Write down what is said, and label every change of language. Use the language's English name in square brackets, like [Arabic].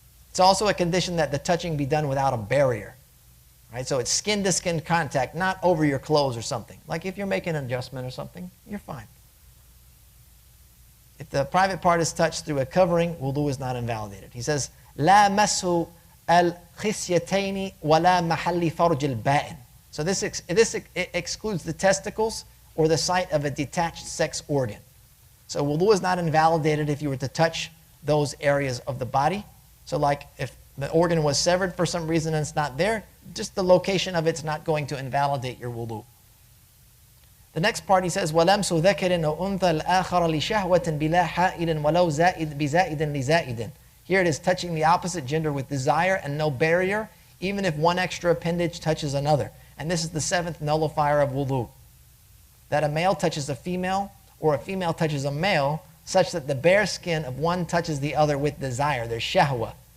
[English] It's also a condition that the touching be done without a barrier. Right? So it's skin-to-skin contact, not over your clothes or something. Like if you're making an adjustment or something, you're fine. If the private part is touched through a covering, wudu is not invalidated. He says, [Arabic] لا مسه الخصيتين ولا محل فرج البائن. [English] So this excludes the testicles or the site of a detached sex organ. So wudu is not invalidated if you were to touch those areas of the body. So like if the organ was severed for some reason and it's not there, just the location of it's not going to invalidate your wudu. The next part he says, [Arabic] وَلَمْسُ ذَكَرٍ وَأُنْثَى الْآخَرَ لِشَهْوَةٍ بِلَا حَائِلٍ وَلَوْ بِزَائِدٍ لِزَائِدٍ. [English] Here it is touching the opposite gender with desire and no barrier, even if one extra appendage touches another. And this is the 7th nullifier of wudu. That a male touches a female or a female touches a male such that the bare skin of one touches the other with desire. There's shahwa.